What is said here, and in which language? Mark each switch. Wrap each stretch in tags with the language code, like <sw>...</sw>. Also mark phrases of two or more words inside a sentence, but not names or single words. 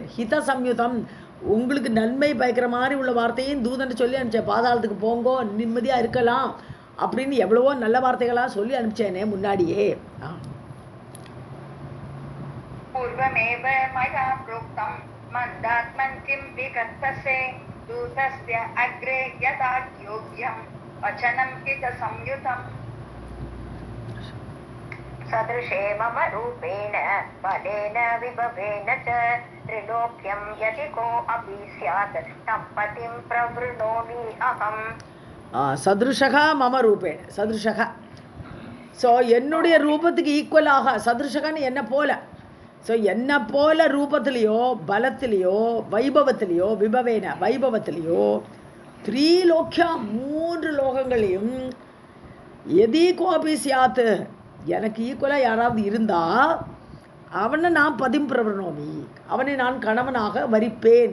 <sa>हित संयुतम्,</sa> <ta>உங்களுக்கு நன்மை பயக்கிற மாதிரி உள்ள வார்த்தையும் தூதன் சொல்லி அனுப்பிச்சேன். பாதாளத்துக்கு போங்கோ, நிம்மதியாக இருக்கலாம் அப்படின்னு எவ்வளவோ நல்ல வார்த்தைகளாக சொல்லி அனுப்பிச்சேனே முன்னாடியே.</ta> <sa>पूर्वमेव मया प्रोक्तं मन्दात्मन् किं विकत्थसे दूतस्य अग्रे यथा योग्यं वचनं चित्तसंयुतं. सदृशे मम रूपेण बलेन विभवेन च त्रिलोक्यं यदि कोऽपि स्यात् तं पतिं प्रवृणोमि अहम्. सदृशे मम रूपेण,</sa> <ta>சதுருஷகா ஸோ என்னுடைய ரூபத்துக்கு ஈக்குவலாக, சதுருஷகான்னு என்ன போல. ஸோ என்ன போல ரூபத்திலேயோ பலத்திலேயோ வைபவத்திலேயோ, விபவேன வைபவத்திலேயோ, 3 லோக்கியா 3 லோகங்களையும்</ta> <sa>यदि कोऽपि स्यात्,</sa> <ta>எனக்கு ஈக்குவலாக யாராவது இருந்தால் அவனை நான்</ta> <sa>पतिं प्रवृणोमि,</sa> <ta>அவனை நான் கணவனாக வரிப்பேன்.</ta>